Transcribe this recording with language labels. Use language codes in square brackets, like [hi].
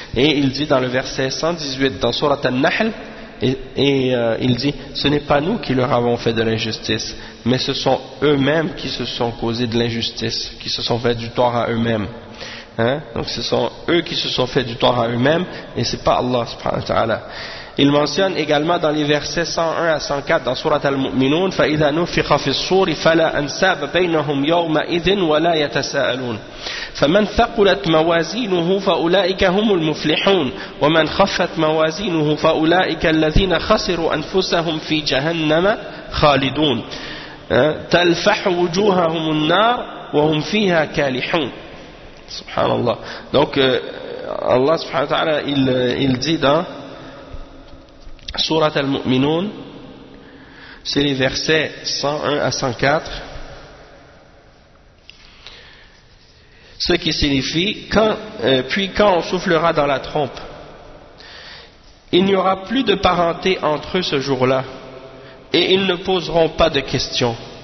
[fr] Et il dit dans le verset 118 dans Sourate An-Nahl, il dit: ce n'est pas nous qui leur avons fait de l'injustice, mais ce sont eux-mêmes qui se sont causés de l'injustice, qui se sont fait du tort à eux-mêmes. Donc ce sont eux qui se sont fait du tort à eux-mêmes, et ce n'est pas Allah subhanahu wa ta'ala. Il mentionne également dans les versets 101 à 104 dans sourate Al-Mu'minun: [ar] فَإِذَا نُفِخَ فِي الصُّورِ فَلَا أَنْسَابَ بَيْنَهُمْ يَوْمَئِذٍ وَلَا يَتَسَأَلُونَ فَمَنْ ثَقُلَتْ مَوَازِينُهُ فَأُولَئِكَ هُمُ الْمُفْلِحُونَ وَمَنْ خَفَّتْ مَوَازِينُهُ فَأُولَئِكَ الَّذِينَ خَسِرُوا أَنفُسَهُمْ فِي جَهَنَّمَ خَالِدُونَ تَلْفَحُ وُجُوهَهُمُ النَّارُ وَهُمْ فِيهَا كَالِحُونَ. سبحان الله. [fr] Donc Allah subhanahu wa ta'ala, il dit dans Sourate Al-Mu'minun, c'est les versets 101 à 104, ce qui signifie: quand on soufflera dans la trompe, il n'y aura plus de parenté entre eux ce jour-là, et ils ne poseront pas de questions.